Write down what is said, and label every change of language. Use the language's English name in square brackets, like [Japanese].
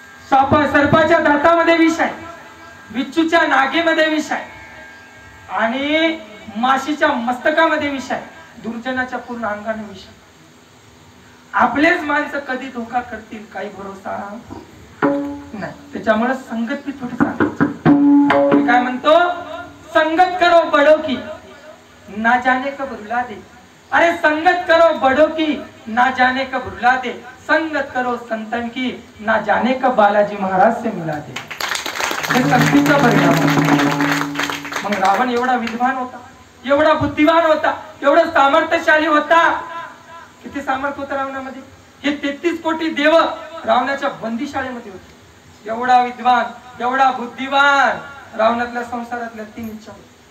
[Marathi] सर्पाच्या दातामध्ये विष आहे, विच्छूच्या नागेमध्ये विष आहे आणि माशीच्या मस्तकामध्ये विष आहे, दुर्जनाच्या पूर्ण अंगाने विष आहे. आपलेच माणसं कधी धोका करतील काही भरोसा नाही. त्याच्यामुळे संगत बी थोडी सांगायची. मी काय म्हणतो, [Hindi] संगत करो बड़ो की ना जाने कब रुला दे. अरे संगत करो बड़ो की ना जाने कब रुला दे, संगत करो संतन की ना जाने कब बालाजी महाराज से मिला दे. [Marathi] हे संगतीचा परिणाम. मग रावण एवढा विद्वान होता, एवढा बुद्धिमान होता, एवढा सामर्थ्यशाली होता. किती सामर्थ्य होतं रावणामध्ये? हे 33 कोटी देव रावणाच्या बंदीशाळेमध्ये होते. एवढा विद्वान, एवढा बुद्धिमान. रावणातल्या संसारातल्या 3 इच्छा होत्या.